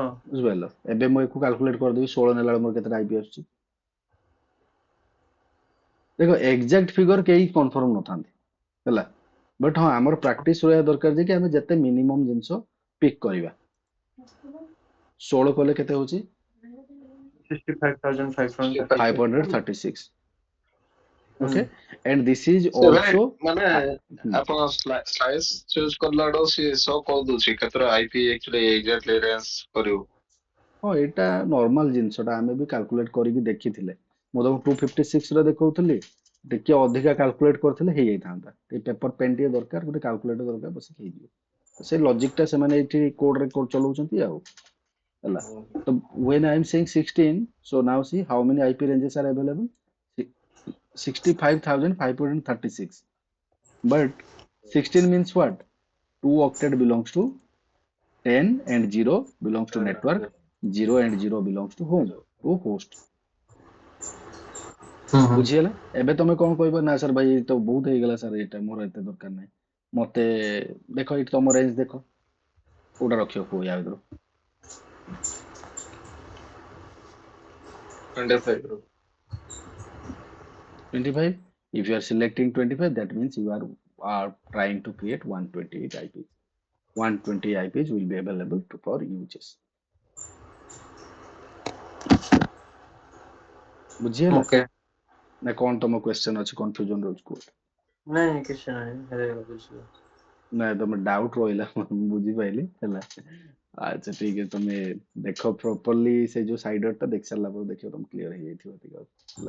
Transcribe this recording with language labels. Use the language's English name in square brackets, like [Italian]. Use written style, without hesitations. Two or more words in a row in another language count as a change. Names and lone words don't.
[Odia] ବୁଝିପାରିଲ ଏବେ ମୁଁ ଏକୁ କାଲକୁଲେଟ କରିଦେବି 16 ନେଲା ବେଳେ ମୋର କେତେଟା ଆଇପି ଆସୁଛି ଦେଖ [English] exact figure [Odia] କେହି କନଫର୍ମ ନଥାନ୍ତି ହେଲା ବଟ୍ ହଁ ଆମର ପ୍ରାକ୍ଟିସ ରହିବା ଦରକାର ଯେ କି ଆମେ ଯେତେ ମିନିମମ୍ ଜିନିଷ ପିକ୍ କରିବା 16 କଲେ କେତେ ହଉଛି 65,500 [English] 536 okay and this is [Odia] ସେ ଭାଇ [English] also [Odia] ମାନେ ଆପଣ [English] slice choose [Odia] କଲା ବେଳକୁ ସିଏ ସୋ କରିଦଉଛି କେତେଟା ଆଇପି [English] actually exactly range [Odia] କରିବ ହଁ ଏଇଟା ନର୍ମାଲ ଜିନିଷଟା ଆମେ ବି କାଲକୁଲେଟ କରିକି ଦେଖିଥିଲେ ମୁଁ ତମକୁ 256 ରେ ଦେଖଉଥିଲି ଟିକେ ଅଧିକା କାଲକୁଲେଟ କରିଥିଲେ ହେଇଯାଇଥାନ୍ତା ଟିକେ [English] paper pen [Odia] ଟିକେ ଦରକାର ଗୋଟେ କାଲକୁଲେଟର ଦରକାର ବସିକି ହେଇଯିବ ସେ ଲଜିକଟା ସେମାନେ ଏଇଠି କୋଡରେ ଚଲଉଛନ୍ତି ଆଉ ହେଲା ତ [English] when I am saying 16 so now see how many IP ranges are available 65,536 but 16 means what 2 octet belongs to 10 and 0 belongs to network 0 and 0 belongs to home to host [Odia] ବୁଝିହେଲା ଏବେ ତମେ କଣ କହିବ ନା ସାର୍ ଭାଇ ତ ବହୁତ ହେଇଗଲା ସାର୍ ଏଇଟା ମୋର ଏତେ ଦରକାର ନାହିଁ ମତେ ଦେଖ ଏଇଠି ତମ ରେଞ୍ଜ ଦେଖ କୋଉଟା ରଖିବ କୁହ ୟା ଭିତରୁ 25 [English] 25 if you are selecting 25 that means you are trying to create 128 IPs 120 IPs will be available for uses [Odia] ବୁଝିହେଲା ଓକେ ନା କଣ ତମ କ୍ୱେଶ୍ଚନ ଅଛି କନଫ୍ୟୁଜନ ରହୁଛି କୁହ ନାଇଁ କିଛି ନାହିଁ ବୁଝିଲି ନାଇଁ ତମେ ଡାଉଟ ରହିଲା ମୁଁ ବୁଝିପାଇଲି ହେଲା ଆଚ୍ଛା ଠିକ ଅଛି ତମେ ଦେଖ ପ୍ରପରଲି ସେ ଯୋଉ ସାଇଡରଟା ଦେଖି ସାରିଲା ପରେ ଦେଖିବ ତମେ କ୍ଲିୟର ହେଇଯାଇଥିବ ଟିକେ ହେଲା